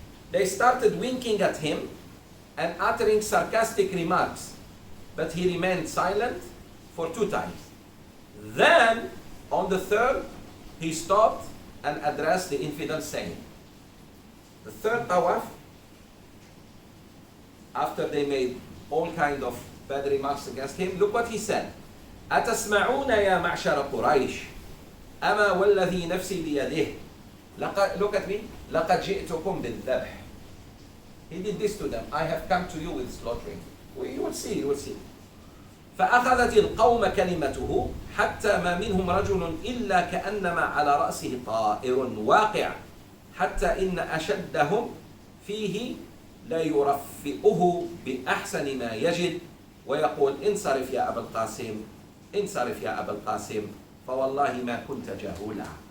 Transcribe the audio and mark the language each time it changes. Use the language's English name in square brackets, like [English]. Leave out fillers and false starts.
[English] They started winking at him and uttering sarcastic remarks, but he remained silent for 2 times. Then, on the 3rd, he stopped and addressed the infidels saying, the 3rd tawaf, after they made all kind of bad remarks against him, look what he said. [Arabic] أَتَسْمَعُونَ يَا مَعْشَرَ قُرَيْشٍ أَمَا وَالَّذِي نَفْسِي بِيَدِهِ [English] Look at me. [Arabic] لَقَدْ جِئْتُكُمْ بِالذَّبْحِ [English] He did this to them. I have come to you with slaughtering. You will see, you will see. [Arabic] فأخذت القوم كلمته حتى ما منهم رجل إلا كأنما على رأسه طائر واقع حتى إن أشدهم فيه لا يرفئه بأحسن ما يجد ويقول انصرف يا أبا القاسم انصرف يا أبا القاسم فوالله ما كنت جهولا.